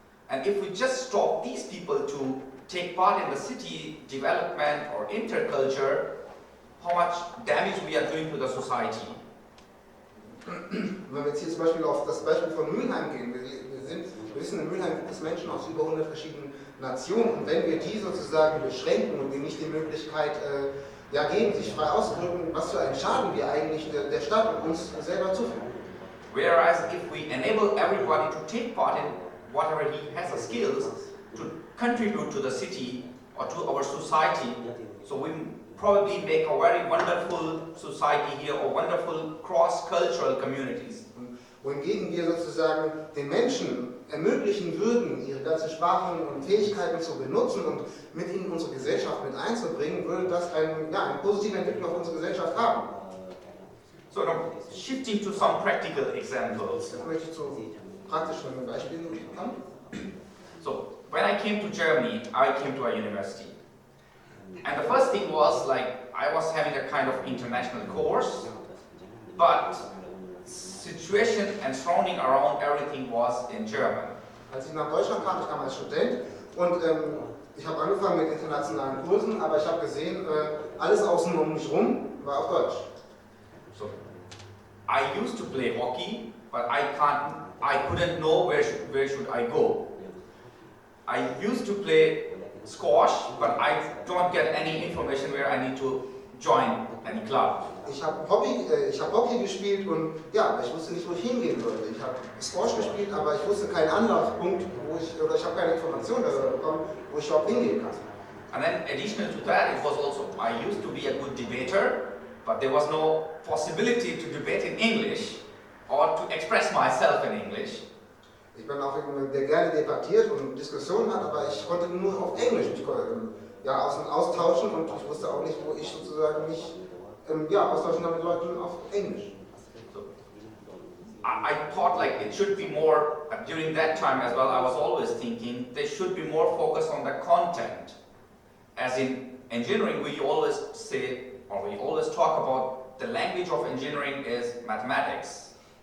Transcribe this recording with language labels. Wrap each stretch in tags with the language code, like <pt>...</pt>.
<en>And if we just stop these people to take part in the city development or interculture, how much damage we are doing to the society.</en> <de>Wenn wir jetzt hier zum Beispiel auf das Beispiel von Mülheim gehen, wir wissen, in Mülheim gibt es Menschen aus über 100 verschiedenen Nationen und wenn wir die sozusagen beschränken und ihnen nicht die Möglichkeit geben, sich frei auszudrücken, was für einen Schaden wir eigentlich der Stadt und uns selber zufügen.</de> <en>Whereas if we enable everybody to take part in whatever he has as skills, to contribute to the city or to our society, so we probably make a very wonderful society here or wonderful cross-cultural communities.</en> <de>Wohingegen wir sozusagen den Menschen ermöglichen würden, ihre ganzen Sprachen und Fähigkeiten zu benutzen und mit ihnen in unsere Gesellschaft mit einzubringen, würde das eine positive Entwicklung auf unsere Gesellschaft haben.</de> <en>So now, shifting to some practical examples.</en> <de>Jetzt möchte ich zu praktischen Beispielen kommen.</de> <en>So when I came to Germany, I came to a university. And the first thing was like, I was having a kind of international course, but situation and surrounding around everything was in German.</en> <de>Als ich nach Deutschland kam, ich kam als Student und ich habe angefangen mit internationalen Kursen, aber ich habe gesehen, alles außen um mich rum war auf Deutsch.</de> <en>So I used to play hockey, but I couldn't know where should I go. I used to play squash, but I don't get any information where I need to join any club.</en> <de>Ich habe Hockey gespielt und ja, ich wusste nicht, wo ich hingehen sollte. Ich habe Squash gespielt, aber ich wusste keinen Anlaufpunkt, ich habe keine Information darüber bekommen, wo ich überhaupt hingehen kann.</de> <en>And then additional to that, it was also, I used to be a good debater, but there was no possibility to debate in English or to express myself in English.</en> <de>Ich bin auch jemand, der gerne debattiert und Diskussionen hat, aber ich konnte nur auf Englisch mich austauschen und ich wusste auch nicht, wo ich sozusagen mich austauschen kann mit Leuten auf Englisch.</de> <en>So, I thought like it should be more, during that time as well, I was always thinking they should be more focused on the content. As in engineering, we always say, or we always talk about the language of engineering is mathematics.</en>